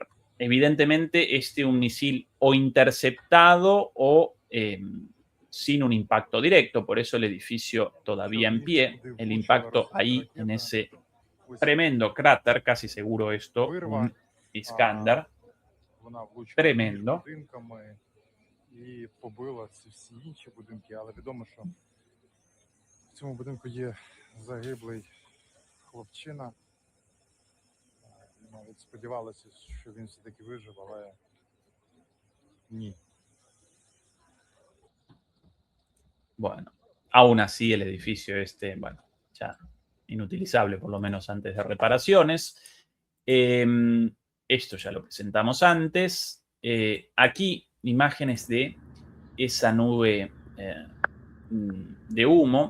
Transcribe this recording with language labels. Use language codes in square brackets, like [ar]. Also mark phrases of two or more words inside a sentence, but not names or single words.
[es] Evidentemente, un misil o interceptado o sin un impacto directo. Por eso el edificio todavía en pie. El impacto ahí en ese tremendo cráter, casi seguro esto, un Iskander. Tremendo. [uk] І побила ці всі інші будинки, але відомо, що в цьому будинку є загиблий хлопчина. Навіть сподівалися, що він все-таки вижив, але ні. [es] Bueno, aún así el edificio bueno, ya inutilizable por lo menos antes de reparaciones. Esto ya lo presentamos antes. Aquí imágenes de esa nube de humo.